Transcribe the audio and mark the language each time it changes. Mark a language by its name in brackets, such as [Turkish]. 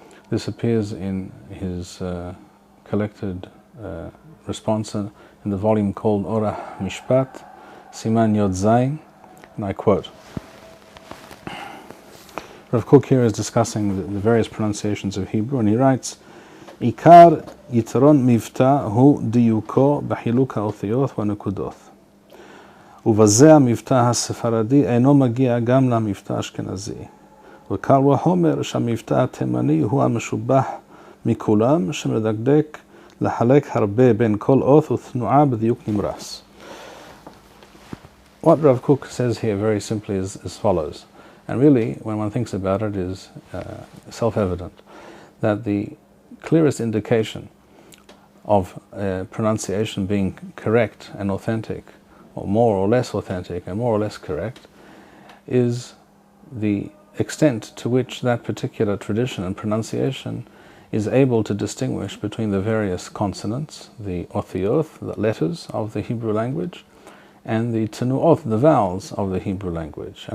[English] This appears in his collected response in the volume called Orah Mishpat, Siman Yod Zayin, and I quote. Rav Cook here is discussing the various pronunciations of Hebrew, and he writes, [Hebrew] Ikar Yitron Mivta hu diyuko b'chiluk ha'othiyot v'nekudoth. ובזה המבטא הספרדי אינו מגיע גם למבטא האשכנזי. וקל וחומר שהמבטא התימני הוא המשובח מכולם, שמדקדק לחלק הרבה בין כל אות ותנועה בדיוק נמרס. [English] What Rav Cook says here very simply is as follows, and really when one thinks about it is self-evident, that the clearest indication of pronunciation being correct and authentic, or more or less authentic and more or less correct, is the extent to which that particular tradition and pronunciation is able to distinguish between the various consonants, the othiyot, the letters of the Hebrew language, and the tenuot, the vowels of the Hebrew language.